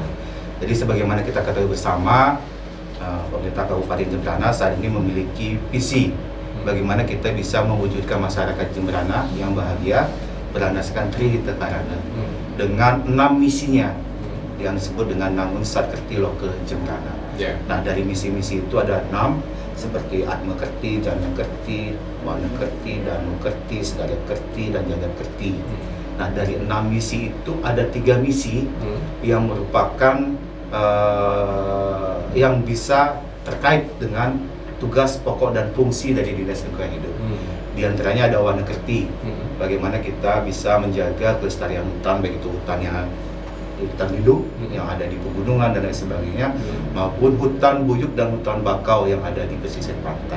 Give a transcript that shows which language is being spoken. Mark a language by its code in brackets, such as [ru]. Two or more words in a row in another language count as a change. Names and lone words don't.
[id] Jadi sebagaimana kita ketahui bersama, pemerintah Kabupaten Jembrana saat ini memiliki visi bagaimana kita bisa mewujudkan masyarakat Jembrana yang bahagia berlandaskan Trihita Karana dengan 6 misinya yang disebut dengan Nangun Satkerti Loke Jembrana. Yeah. Nah, dari misi-misi itu ada 6 seperti Atma Kerti, Jana Kerti, Wana Kerti, Danu Kerti, Sedaya Kerti, dan Jagat Kerti. Nah, dari 6 misi itu ada 3 misi yang merupakan yang bisa terkait dengan tugas pokok dan fungsi dari Dinas Lingkungan Hidup. Di antaranya ada Wana Kerti, bagaimana kita bisa menjaga kelestarian hutan, baik itu hutan hidup yang ada di pegunungan dan lain sebagainya, maupun hutan buyut dan hutan bakau yang ada di pesisir pantai.